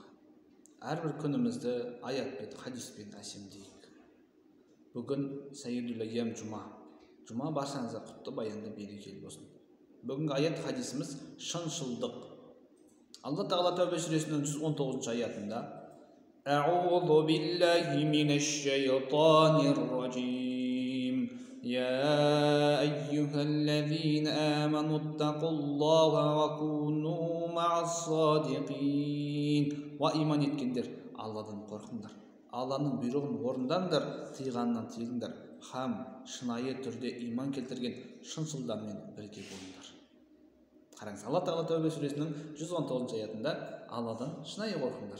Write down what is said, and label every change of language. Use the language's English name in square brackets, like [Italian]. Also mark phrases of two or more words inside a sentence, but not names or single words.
[Kazakh] Әрбір күнімізді аятпен, хадиспен әсемдейік. Бүгін Сайидул Айям жұма. Жұма баршаңызға құтты баянды берекелі болсын. Бүгінгі аят хадисіміз шыншылдық. Алла Тағала Тәубе сүресінің 119 аятында: [Arabic] أعوذ بالله من الشيطان الرجيم. يا أيها الذين آمنوا اتقوا الله وكونوا مع الصادقين. [Kazakh] Ва иман еткендер, Алладан қорқыңдар. Алланың бұйрығын орындаңдар, тыйғанынан тыйыңдар. Хам шынайы түрде иман келтірген шыншылдармен бірге болыңдар. Қараңыз, Алла Тағала Тәубе сүресінің 119 аятында Алладан шынайы қорқыңдар.